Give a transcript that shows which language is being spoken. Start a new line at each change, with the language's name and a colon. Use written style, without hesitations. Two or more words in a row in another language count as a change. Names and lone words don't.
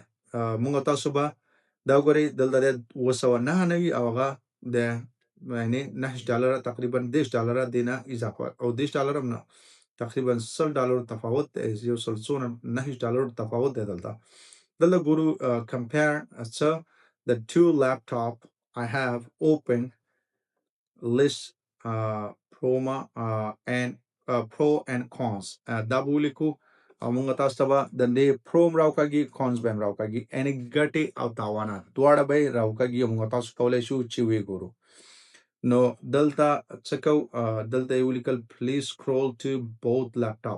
Pashto: موږ تاسو به دا ګورئ دلته دی 299 او هغه د یعنې $9 تقریبا $10 دې نه اضافه او $10 هم نه، تقریبا $100 تفاوت دی، یو سل څونه $9 تفاوت دی دلته. دلته ګورو
English: compare څه the two laptop I have open list pro and cons.
Pashto: دا به ولیکو او موږ تاسو ته به د دې پرو هم راوکاږي، کونز به هم راوکاږي، یعنې ګټې او تاوانات دواړه به یې راوکاږي او موږ تاسو کولی شو چې ویې ګورو. نو دلته څه کوو، دلته یې ولیکل
English: please scroll to both laptop.